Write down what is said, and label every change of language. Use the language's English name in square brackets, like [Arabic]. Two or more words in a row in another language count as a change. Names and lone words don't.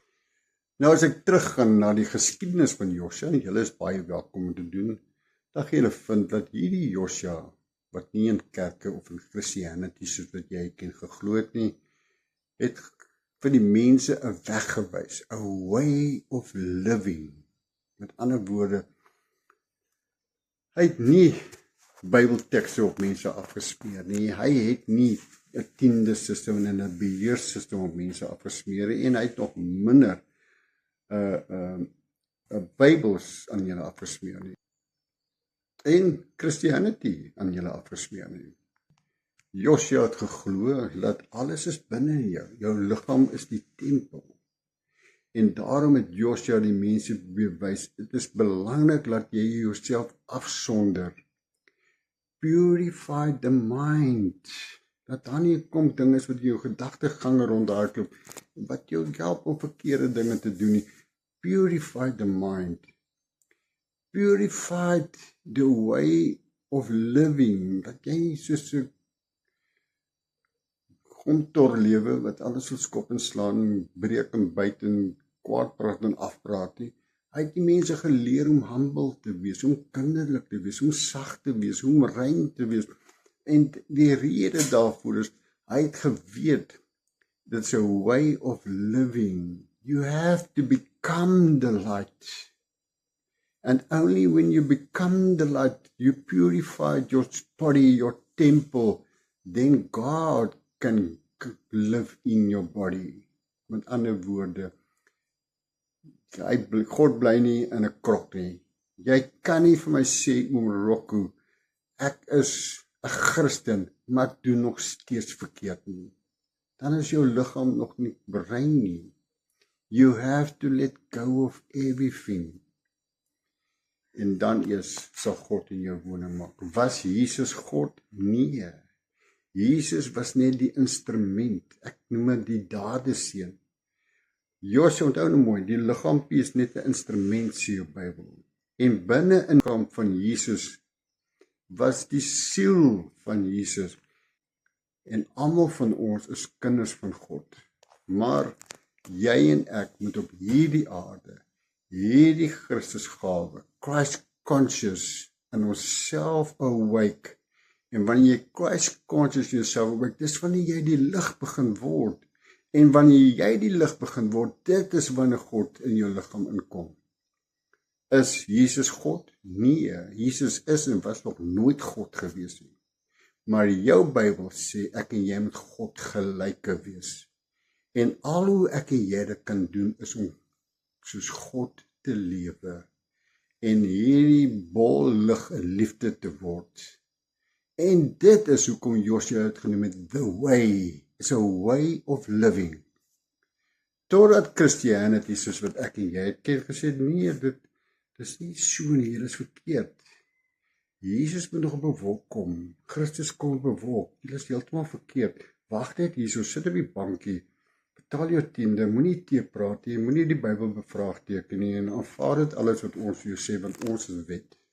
[Afrikaans] Nou as ek teruggaan na die geskiedenis van Josua, en julle is baie welkom om te doen, dan gaan julle vind dat hierdie Josua, wat nie in kerke of in Christianity soos wat jy ken geglo het nie, het vir die mense 'n weg gewys, 'n [English] way of living. [Afrikaans] Met ander woorde, hy het nie Bybeltekste op mense afgesmeer nie. Hy het nie 'n tiende system en 'n beheerssystem op mense afgesmeer nie, en hy het nog minder Bybels aan julle afgesmeer nie. En Christianity aan julle afgesmeer nie. Joshua het geglo dat alles is binne in jou. Jou liggaam is die tempel. En daarom het Joshua die mense bewys, dit is belangrik dat jy jouself afsonder. [English] Purify the mind. [Afrikaans] Dat daar nie kom dinge is wat jou gedagtegang rondhardloop, wat jou help om verkeerde dinge te doen nie. [English] Purify the mind. Purify the way of living. [Afrikaans] Dat jy soos 'n grondtor lewe wat alles wil skop en slaan, breek en byt en kwaad praat en afpraat nie. Hy het die mense geleer om humble te wees, om kinderlik te wees, om sag te wees, om rein te wees. En die rede daarvoor is, hy het geweet, [English] that's a way of living. You have to become the light. And only when you become the light, you purify your body, your temple, then God can live in your body. [Afrikaans] Met ander woorde, God bly nie in 'n krok nie. Jy kan nie vir my sê, Rocco, ek is 'n Christen, maar ek doen nog steeds verkeerd nie. Dan is jou liggaam nog nie berein nie. [English] You have to let go of everything. [Afrikaans] En dan eers sal God in jou woning maak. Was Jesus God? Nee. Jesus was net die instrument. Ek noem dit die dadeseun. Joshua, onthou nou mooi, die liggaampie is net 'n instrument, sê jou Bybel. En binne in die liggaam van Jesus was die siel van Jesus. En almal van ons is kinders van God. Maar jy en ek moet op hierdie aarde, hierdie Christusgawe, [English] Christ conscious, [Afrikaans] in onsself awake. En wanneer jy [English] Christ conscious yourself awake, [Afrikaans] dis wanneer jy die lig begin word. En wanneer jy die lig begin word, dit is wanneer God in jou liggaam inkom. Is Jesus God? Nee, Jesus is en was nog nooit God gewees nie. Maar jou Bybel sê, ek en jy moet God gelyke wees. En al hoe ek en jy dit kan doen, is om soos God te lewe. En hierdie bol lig in liefde te word. En dit is hoekom Joshua het genoem het, [English] the way. It's a way of living. [Afrikaans] Totdat Christianity, soos wat ek en jy het gesê, nee, dit is nie so nie, dit is verkeerd. Jesus moet nog op 'n wolk kom. Christus kom op 'n wolk. Dit is heeltemal verkeerd. Wag net hierso, sit op die bankie, betaal jou tiende, moenie teepraat nie, moenie die Bybel bevraagteken nie, en aanvaar dit alles wat ons vir jou sê, want ons is wet.